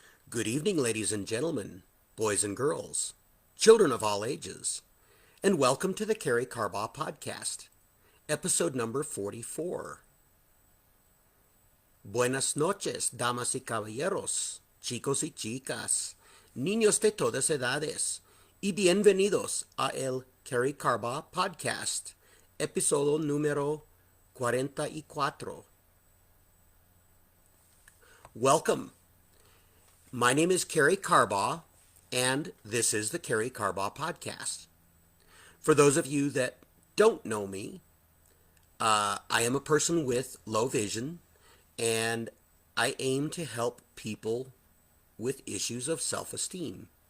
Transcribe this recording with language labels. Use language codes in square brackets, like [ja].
[en] Good evening, ladies and gentlemen, boys and girls, children of all ages, and welcome to the Karey Carbaugh podcast, episode number 44. [es] Buenas noches, damas y caballeros, chicos y chicas, niños de todas edades, y bienvenidos a el Karey Carbaugh podcast, episodio número 44. [en] Welcome. My name is Karey Carbaugh, and this is the Karey Carbaugh podcast. For those of you that don't know me, I am a person with low vision, and I aim to help people with issues of self-esteem.